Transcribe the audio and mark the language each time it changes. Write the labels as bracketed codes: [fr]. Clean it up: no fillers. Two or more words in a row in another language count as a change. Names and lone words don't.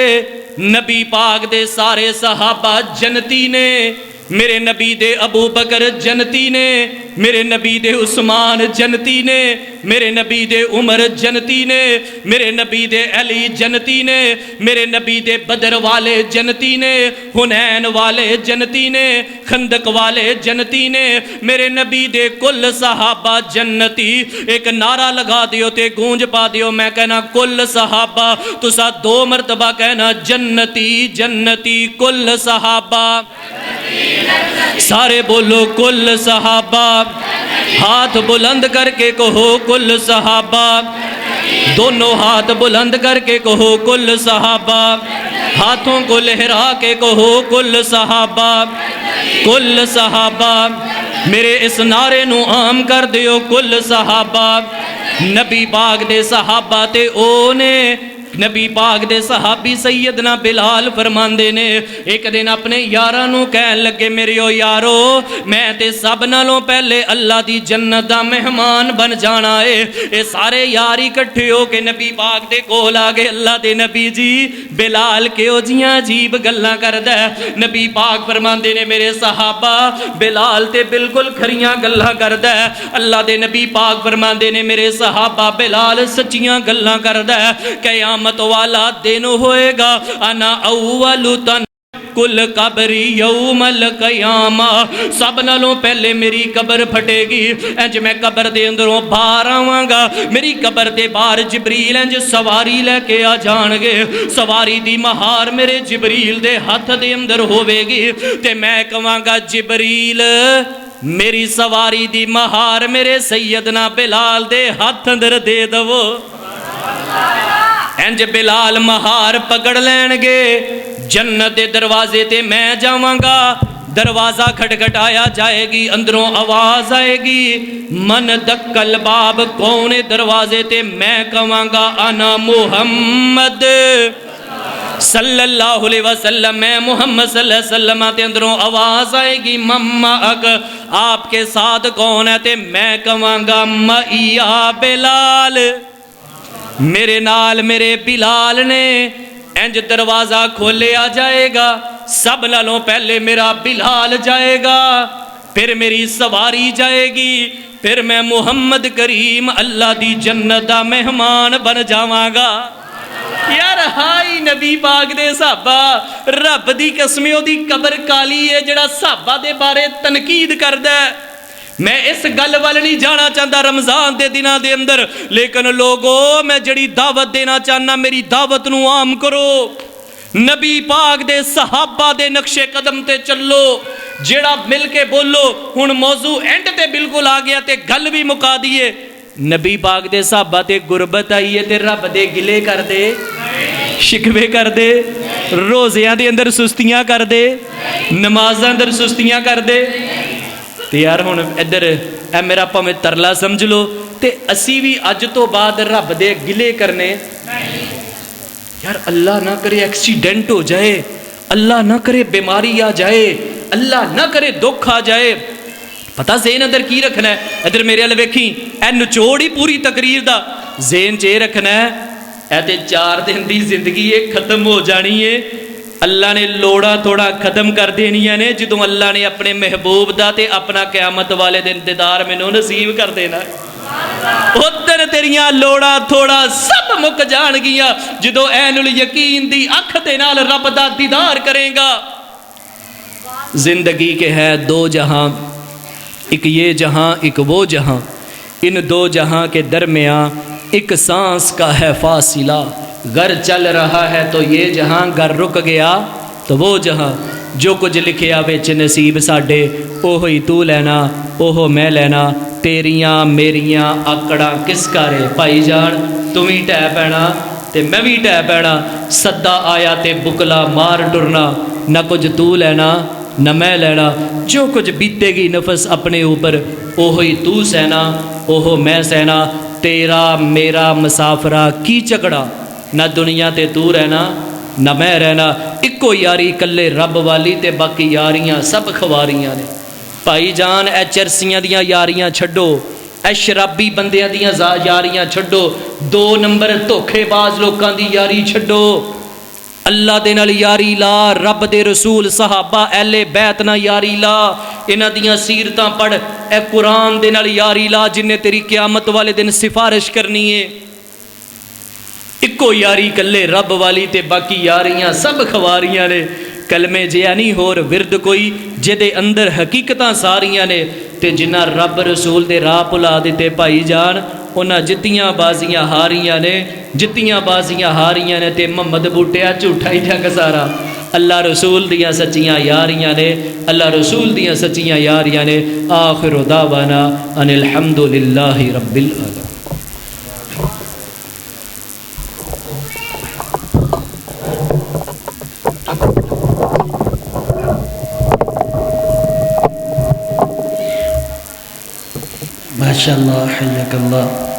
[pa] نبی پاک دے سارے صحابہ جنتی نے, میرے نبی دے ابو بکر جنتی نے, میرے نبی دے عثمان جنتی نے, میرے نبی دے عمر جنتی نے, میرے نبی دے علی جنتی نے, میرے نبی دے بدر والے جنتی نے, حنین والے جنتی نے, خندق والے جنتی نے, میرے نبی دے کل صحابہ جنتی. ایک نعرہ لگا دیو تے گونج پا دیو, میں کہنا کل صحابہ, تسا 2 مرتبہ کہنا جنتی جنتی کل صحابہ. [ur] سارے بولو کل صحابہ. ہاتھ بلند کر کے کہو کل صحابہ. دونوں ہاتھ بلند کر کے کہو کل صحابہ. ہاتھوں کو لہرا کے کہو کل صحابہ. [pa] کل صحابہ. میرے اس نعرے نو عام کر دیو کل صحابہ. نبی پاک دے صحابہ تے او نے نبی پاک دے صحابی سیدنا بلال فرماندے نے ایک دن اپنے یارانوں کہن لگے میرے یارو میں تے سب نالوں پہلے اللہ دی جنت دا مہمان بن جانا ہے. اے سارے یاری کٹھے ہو کے نبی پاک دے کول آگے اللہ دے نبی جی بلال کیوں جیاں عجیب گلاں کردا ہے. نبی پاک فرماندے نے میرے صحابہ بلال تے بالکل کھریاں گلاں کردا ہے. اللہ دے نبی پاک فرماندے نے میرے صحابہ بلال سچیاں گلاں کردا ہے. قیامت والا دن ہوئے گا [ar] انا اول تن کل قبری یوم القیامہ، [pa] سب نالوں پہلے میری قبر پھٹے گی، انج میں قبر دے اندروں باہر آواں گا، میری قبر دے باہر جبریل انج سواری لے کے آ جان گے، سواری دی مہار میرے جبریل دے ہاتھ دے اندر ہوے گی، تے میں کہاں گا جبریل میری سواری دی مہار میرے سیدنا بلال دے ہاتھ اندر دے دو، انج بلال مہار پکڑ لین گے، جنت دے دروازے تے میں جاواں گا، دروازہ کھٹکھٹایا جائے گی، اندروں آواز آئے گی، [ar] من دق الباب، [pa] کون دروازے تے میں کہاں گا [ar] انا محمد صلی اللہ علیہ وسلم، [pa] میں محمد [ar] صلی اللہ علیہ وسلم، [pa] تے اندروں آواز آئے گی مما اک، [ur] آپ کے ساتھ کون ہے، [pa] تے میں کہاں گا مَئِيَا بلال، میرے نال میرے بلال نے، انج دروازہ کھولیا جائے گا، سب نالوں پہلے میرا بلال جائے گا، پھر میری سواری جائے گی، پھر میں محمد کریم اللہ دی جنت دا مہمان بن جاواں گا۔ یار ہائی نبی پاک دے صحابہ، رب دی قسمیں دی قبر کالی ہے جڑا صحابہ دے بارے تنقید کردہ ہے۔ میں اس گل وال نہیں جانا چاہتا رمضان دے دنوں دے اندر، لیکن لوگوں میں جڑی دعوت دینا چاہنا میری دعوت نو عام کرو، نبی پاک دے صحابہ دے نقش قدم تے چلو، جڑا مل کے بولو۔ ہن موضوع اینڈ تے بالکل آ گیا تے گل بھی مکا دیے، نبی پاک دے صحابہ تے غربت آئی ہے تے رب دے گلے کر دے، شکوے کر دے، روزیاں دے اندر سستیاں کر دے، نمازاں اندر سستیاں کر دے، تے یار ہن ادھر اے میرا پاویں ترلا سمجھ لو، تے اسی بھی اج تو بعد رب دے گلے کرنے، یار اللہ نہ کرے ایکسیڈنٹ ہو جائے، اللہ نہ کرے بیماری آ جائے، اللہ نہ کرے دکھ آ جائے، پتہ ذہن اندر کی رکھنا ہے؟ ادھر میرے والے ویکھی، اے نچوڑ ہی پوری تقریر دا ذہن چے رکھنا ہے، اے تے 4 دن دی زندگی ایک ختم ہو جانی ہے، اللہ نے لوڑا تھوڑا ختم کر دینیاں نے، جدوں اللہ نے اپنے محبوب دا تے اپنا قیامت والے دن دیدار مینوں نصیب کر دینا ہے، ادھر تیریاں لوڑا تھوڑا سب مک جان گیا، جدو [ar] عین الیقین [pa] دی اکھ دے نال رب دا دیدار کریں گا۔ [ur] زندگی کے ہے 2 جہاں، ایک یہ جہاں ایک وہ جہاں، ان 2 جہاں کے درمیان ایک سانس کا ہے فاصلہ، گر چل رہا ہے تو یہ جہاں، گر رک گیا تو وہ جہاں، [pa] جو کچھ لکھیا وچ نصیب ساڈے اوہی تو لینا اوہو میں لینا، تیریاں میریاں آکڑاں کس کرے بھائی جان، تم ہی ٹہ پینا تے میں بھی ٹہ پینا، سدا آیا تے بکلا مار ٹرنا، نہ کچھ تو لینا نہ میں لینا، جو کچھ بیتے گی نفس اپنے اوپر اوہی تو سہنا اوہو میں سہنا، تیرا میرا مسافرہ کی چکڑا، نہ دنیا تے تو رہنا نہ میں رہنا، اکو یاری کلے رب والی تے باقی یاریاں سب خواریاں نے۔ بھائی جان اے چرسیاں دیاں یاریاں چھڈو، اے شرابی بندیاں دیاں یاریاں چھڈو، 2 نمبر دھوکھے باز لوکاں دی یاری چھڈو، اللہ دے نال یاری لا، رب دے رسول صحابہ اہل بیت نال یاری لا، انہاں دیاں سیرتاں پڑھ، اے قرآن دے نال یاری لا جن نے تیری قیامت والے دن سفارش کرنی ہے۔ اکو یاری کلے رب والی تے باقی یاریاں سب خواریاں نے، کلمے جیا نہیں ہور ورد کوئی جدے اندر حقیقتاں ساریاں نے، تے جنہ رب رسول دے راہ پلا دیتے بھائی جان انہاں جتیاں بازیاں ہاریاں نے، جتیاں بازیاں ہاریاں نے، تے محمد بوٹیا جھوٹا ہی جگ سارا، اللہ رسول دیاں سچیاں یاریاں نے، اللہ رسول دیاں سچیاں یاریاں نے۔ [ar] آخر دعوانا ان الحمدللہ رب العالمین۔ ماشاءاللہ حیاک اللہ۔